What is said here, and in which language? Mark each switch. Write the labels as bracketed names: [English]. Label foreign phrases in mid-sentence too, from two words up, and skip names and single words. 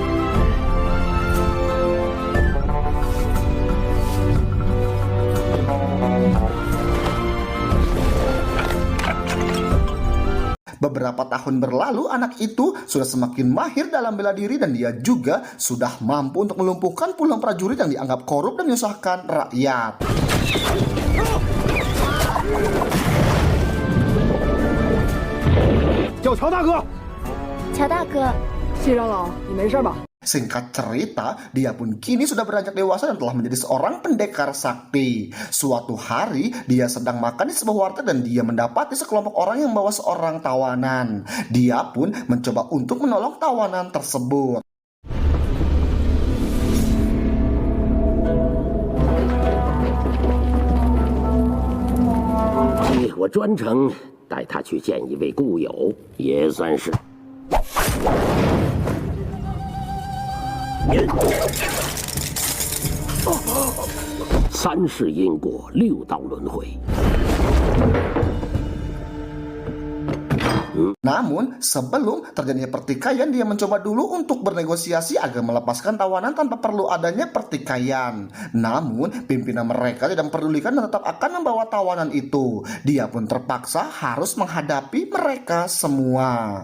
[Indonesian] Beberapa tahun berlalu, anak itu sudah semakin mahir dalam bela diri dan dia juga sudah mampu untuk melumpuhkan puluhan prajurit yang dianggap korup dan menyusahkan rakyat. [Chinese] 叫乔大哥，乔大哥，谢长老，你没事吧？ [Indonesian] Singkat cerita, dia pun kini sudah beranjak dewasa dan telah menjadi seorang pendekar sakti. Suatu hari, dia sedang makan di sebuah warteg dan dia mendapati sekelompok orang yang membawa seorang tawanan. Dia pun mencoba untuk menolong tawanan tersebut. [Chinese] 我专程带他去见一位故友，也算是。三世因果，六道轮回。 [Indonesian] Namun, sebelum terjadinya pertikaian, dia mencoba dulu untuk bernegosiasi agar melepaskan tawanan tanpa perlu adanya pertikaian. Namun, pimpinan mereka tidak memperdulikan dan tetap akan membawa tawanan itu. Dia pun terpaksa harus menghadapi mereka semua.